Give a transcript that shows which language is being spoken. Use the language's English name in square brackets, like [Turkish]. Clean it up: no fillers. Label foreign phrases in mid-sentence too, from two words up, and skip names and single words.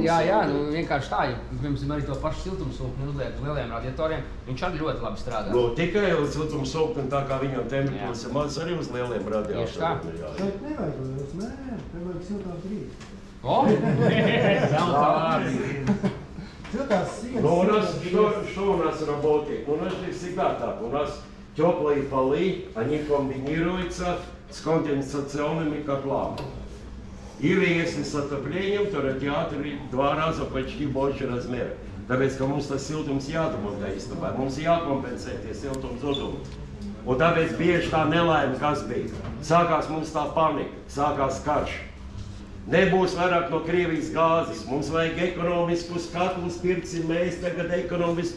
[Latvian] Jā, nu vienkārši tā, ja pirms arī to pašu siltumsūkni uzliek uz lieliem radiatoriem, viņš arī ļoti labi strādā. Nu, tikai uz siltumsūkni, tā kā viņam temperatūras ir maz, arī uz lieliem radiatoriem. Tieši tā. Šeit nevajag liels, nē, te vajag siltās grīdas. O! Zelta vārdi! Siltās sienas. [Russian] Ну, что у нас работает? У нас же всегда так. У нас теплые полы, они комбинируются с конденсационными котлами. Или если с отоплением, то радиаторы в 2 раза почти больше размера. [Latvian] Tāpēc, ka mums tas siltums jādomā īstenībā, mums jākompensē tie siltums zudumi. Un tāpēc bieži tā nelaime, kas bija. Sākās mums tā panika, sākās karš. Nebūs vairāk no Krievijas gāzes. Mums vajag ekonomiskus katlus, pirksim mēs tagad ekonomiskus.